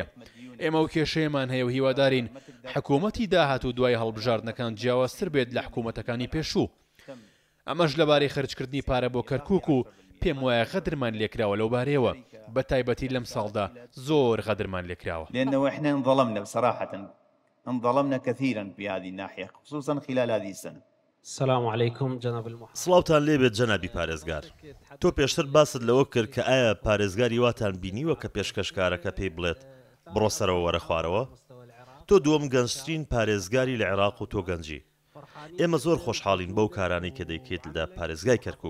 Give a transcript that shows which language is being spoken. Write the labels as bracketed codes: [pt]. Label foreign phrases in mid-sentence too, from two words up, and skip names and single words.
[ckb] ئێمە و کێشەیەمان هەیە و هیوادارین حکوومەتی داهات و دوای هەڵبژاردنەکان جیاوازتر بێت لە حکوومەتەکانی پێشوو. ئەمەش لەبارەی خەرجکردنی پارە بۆ کەرکووک و پێم وایە غەدرمان لێکراوە لەو بارەیەوە بە تایبەتی لەم ساڵدا زۆر غەدرمان لێکراوە. [ar] لأنه إحنا انظلمنا بصراحة انظلمنا كثيرا في هذه الناحية خصوصا خلال هذه السنة. السلام عليكم جناب المحافظ. [ckb] سڵاوتان لێبێت جەنابی پارێزگار. تۆ پێشتر باست لەوە کرد کە ئایا پارێزگاری واتان بینیوە کە پێشکەشکارەکە پێی بڵێت بڕۆ سەرەوە وەرە خوارەوە؟ تۆ دووەم گەنجترین پارێزگاری لە عێراق و تۆ گەنجی. ئێمە زۆر خۆشحاڵین بەو کارانەی کە دەیکێت لە پارێزگای کەرکووک.